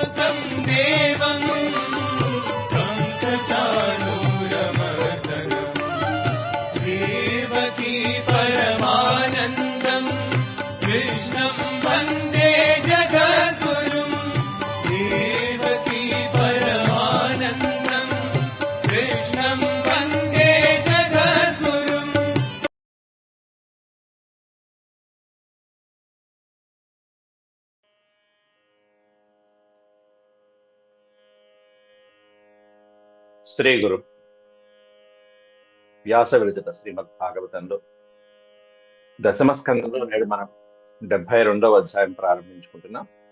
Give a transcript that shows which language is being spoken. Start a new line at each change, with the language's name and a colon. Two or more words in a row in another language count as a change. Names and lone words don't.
Sanskrit: देवं कंसचाणूरमर्दनम् देवकी परमानन्दम् कृष्णं वन्दे जगद्गुरुम् देवकी परमानन्दम् कृष्णं वन्दे जगद्गुरुम्।
Telugu: శ్రీ గురు వ్యాస విరచిత శ్రీమద్ భాగవతంలో దశమ స్కందంలో నేడు మనం 72వ అధ్యాయం ప్రారంభించుకుంటున్నాం.